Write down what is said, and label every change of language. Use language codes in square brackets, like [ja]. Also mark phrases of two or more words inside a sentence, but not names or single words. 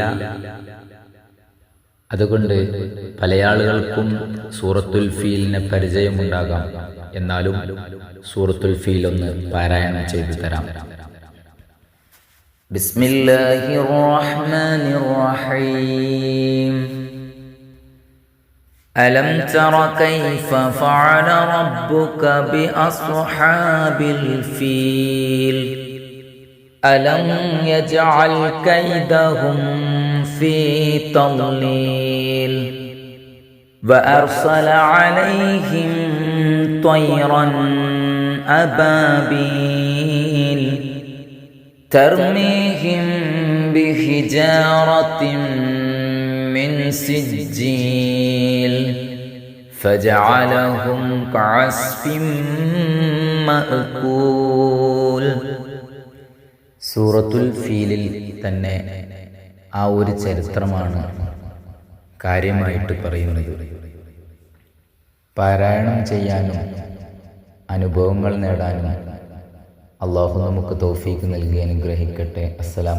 [ml] അതുകൊണ്ട് പല ആളുകൾക്കും സൂറത്തുൽ ഫീലിനെ പരിചയമുണ്ടാകാം. എന്നാലും സൂറത്തുൽ ഫീൽ ഒന്ന് പാരായണം ചെയ്തു തരാം. [ar] بسم الله الرحمن الرحيم. ألم تر كيف فعل ربك بأصحاب الفيل ألم يجعل كيدهم في تضليل وأرسل عليهم طيرا أبابيل ترميهم بحجارة من سجيل فجعلهم كعصف مأكول. [ml] സൂറത്തുൽ ഫീലിൽ തന്നെ ആ ഒരു ചരിത്രമാണ് കാര്യമായിട്ട് പറയുന്നത്. പാരായണം ചെയ്യാനും അനുഭവങ്ങൾ നേടാനും അള്ളാഹു നമുക്ക് തൗഫീഖ് നൽകി അനുഗ്രഹിക്കട്ടെ.